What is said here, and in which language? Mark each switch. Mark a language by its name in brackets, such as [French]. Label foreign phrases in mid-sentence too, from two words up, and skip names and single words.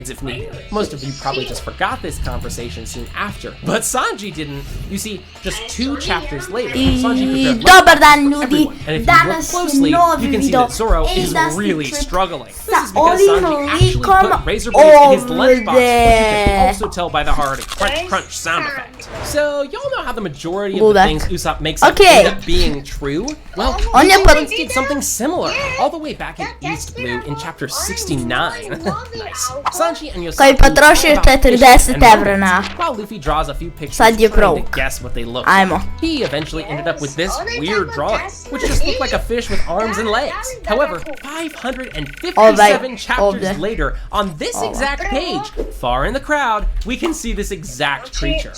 [English] if needed. Most of you probably just forgot this conversation soon after, but Sanji didn't. You see, just 2 chapters later, Sanji prepared [Bosnian] Dobar dan [English] lunch for [Bosnian] ljudi, [English] everyone. And if you look [Bosnian] danas [English] closely, [Bosnian] je novi [English] you can see [Bosnian] video [English] that Zoro is [Bosnian] Industry [English] really [Bosnian] Trip [English] struggling. This [Bosnian] sa [English] is because [Bosnian] ovim [English] Sanji actually [Bosnian] likom [English] put razor blades in his lunchbox, which you can [Bosnian] ovdje. [English] also tell by the hard crunch crunch sound effect. So, y'all know how the majority of the [Bosnian] Ludak. [English] things Usopp makes up [Bosnian] Okay. [English] end up being true? Well, [Bosnian] On je [English] Once did something similar, all the way back in East Blue in chapter 69. Nice. Sanji and [Bosnian] Koji [English] Yosaku [Bosnian] potrošio [English] talk about [Bosnian] 40 [English] fishing and [Bosnian] evra na- [English] mermaids, while Luffy draws a few pictures [Bosnian] Sad je [English] trying to [Bosnian] broke. [English] guess what they look [Bosnian] Ajmo. [English] like. He eventually ended up with this weird drawing, which just looked like a fish with arms and legs. However, 557 chapters [Bosnian] ovdje. [English] later, on this exact page, far in the crowd, we can see this exact creature.